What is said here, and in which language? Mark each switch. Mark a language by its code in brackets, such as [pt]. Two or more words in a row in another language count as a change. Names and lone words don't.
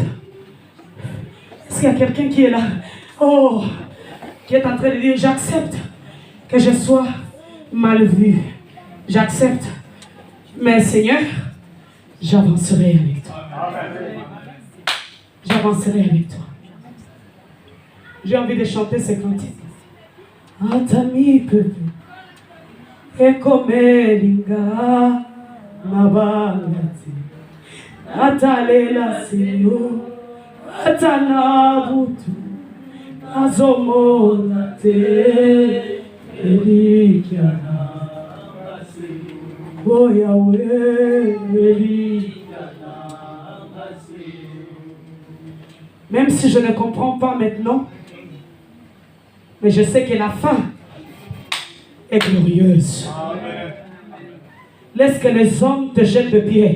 [fr] Est-ce qu'il y a quelqu'un qui est là? Oh, qui est en train de dire, j'accepte que je sois mal vu. J'accepte. Mais Seigneur, j'avancerai avec toi. J'avancerai avec toi. J'ai envie de chanter ces cantiques. [ln] Atami pepe ekomelinga nabalati atalela seyo atanabutu azomona te elikiana o Yahweh elikiana. [fr] Même si je ne comprends pas maintenant, mais je sais que la fin est glorieuse. Amen. Laisse que les hommes te jettent de pierre.